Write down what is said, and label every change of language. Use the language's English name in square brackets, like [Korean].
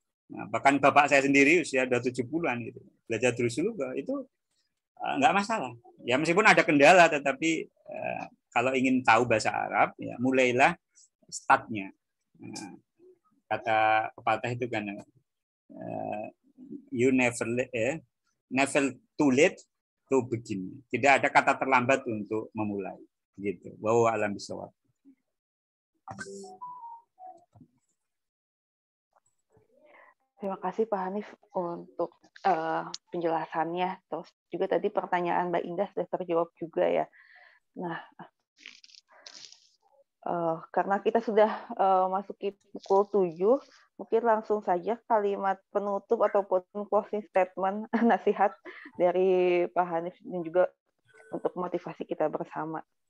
[Indonesian] Nah, bahkan bapak saya sendiri usia udah 70-an gitu. Belajar terus dulu itu nggak masalah. Ya meskipun ada kendala, tetapi kalau ingin tahu bahasa Arab, ya mulailah startnya. Nah, kata pepatah itu kan [English] you never too late to begin. [Indonesian] Tidak ada kata terlambat untuk memulai. Gitu. [Arabic] Wa alam bisawab. [Indonesian] Terima kasih Pak Hanif untuk penjelasannya. Terus juga tadi pertanyaan Mbak Indah sudah terjawab juga ya. Nah, karena kita sudah masuki pukul 7, mungkin langsung saja kalimat penutup ataupun [English] closing statement [Indonesian] nasihat dari Pak Hanif dan juga untuk motivasi kita bersama.